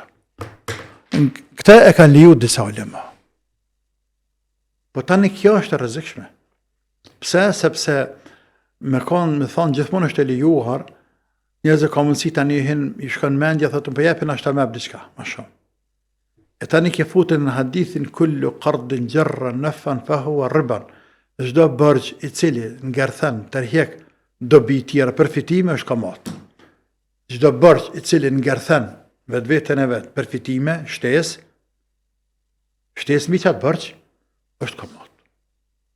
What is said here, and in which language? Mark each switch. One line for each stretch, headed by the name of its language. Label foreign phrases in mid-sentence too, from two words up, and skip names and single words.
Albanian: Këta e kanë liju disa ulema. Po tani kjo është e rrezikshme. Pse? Sepse me thonë gjithmonë është e lijuar, njerëzit ka mundësi tani i shkon mendja, thotë po japin ashta me diçka, më shumë. E tani ke futën në hadithin
Arabic: كل قرض جر نفعا فهو ربا.
Albanian: Çdo borx i cili ngarthan tërheq dobi tjera përfitime është kamat. Çdo borx i cili ngarthan vetveten e vet përfitime, shtesë mi qatë borx është kamat.